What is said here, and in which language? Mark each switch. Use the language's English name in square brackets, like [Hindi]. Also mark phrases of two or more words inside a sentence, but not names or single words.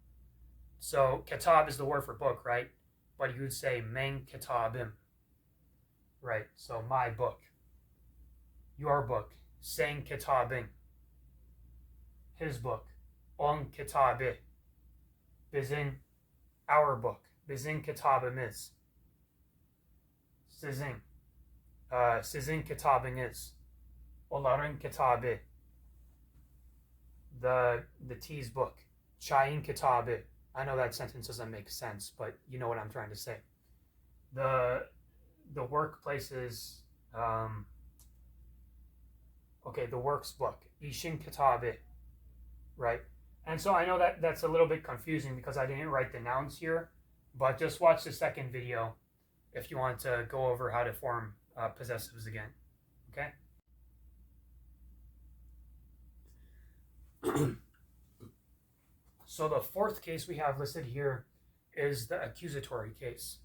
[English] So kitab is the word for book, right? But you would say [Azerbaijani] meng kitabim, [English] right? So my book, your book, [Azerbaijani] sen kitabin, [English] his book, [Azerbaijani] on kitabi, bizim, [English] our book, [Azerbaijani] bizim kitabimiz, sizin, sizin kitabiniz, onların kitabı, [English] the T's book, [Azerbaijani] çayın kitabı. [English] I know that sentence doesn't make sense, but you know what I'm trying to say. The workplaces, okay, the works book, [Azerbaijani] işin kitabı, [English] right? And so I know that that's a little bit confusing because I didn't write the nouns here, but just watch the second video if you want to go over how to form possessives again, okay? So the fourth case we have listed here is the accusatory case.